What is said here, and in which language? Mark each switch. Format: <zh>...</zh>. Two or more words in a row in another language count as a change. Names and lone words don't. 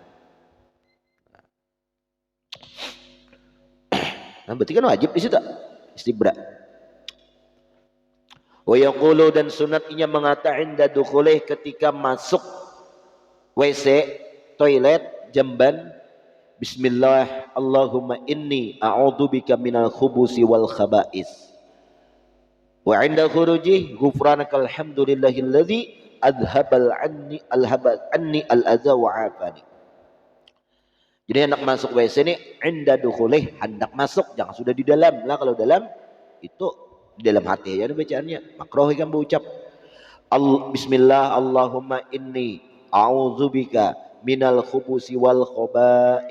<id>Nah, berarti kan wajib di situ istibra.</id> <ar>ويقول,</ar> <id>dan sunatnya mengatakan</id> <ar>عند دخوله,</ar> <id>ketika masuk WC toilet jamban,</id> <ar>بسم الله اللهم إني أعوذ بك من الخبث والخبائث، وعند خروجي غفرانك الحمد لله الذي أذهب عني الأذى وعافاني.</ar> <id>Jadi hendak masuk WC ini</id> <ar>عند دخوله,</ar> <id>hendak masuk, jangan sudah di dalam lah. Kalau dalam itu di dalam hati ya bacaannya makruh kan berucap</id> <ar>بسم الله اللهم إني أعوذ بك من الخبث والخبائث.</ar>